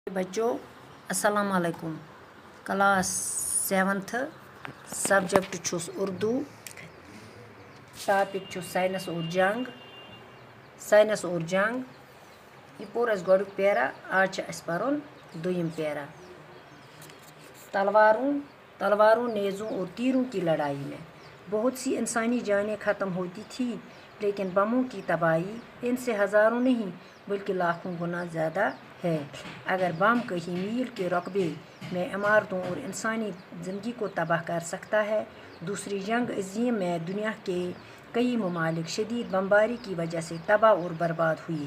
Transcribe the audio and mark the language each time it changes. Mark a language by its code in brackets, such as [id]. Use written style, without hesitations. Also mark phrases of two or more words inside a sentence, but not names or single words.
[ks] बच्चों [ar] السلام علیکم. [ks] क्लास 7th सब्जेक्ट छुस उर्दू, टॉपिक छु साइंस और जंग। ये पोर अस गोडुक पैरा, आज छ अस परुन दुयम पैरा। [ur] تلواروں، نیزوں اور تیروں کی لڑائی میں بہت سی انسانی جانیں ختم ہوتی تھی، لیکن بموں کی تباہی ان‌سے ہزاروں نہیں بلکہ لاکھوں گنا زیادہ ہے. اگر بم کہیں میل کے رقبے میں عمارتوں اور انسانی زندگی کو تباہ کر سکتا ہے، دوسری جنگ عظیم میں دنیا کے کئی ممالک شدید بمباری کی وجہ سے تباہ اور برباد ہوئے.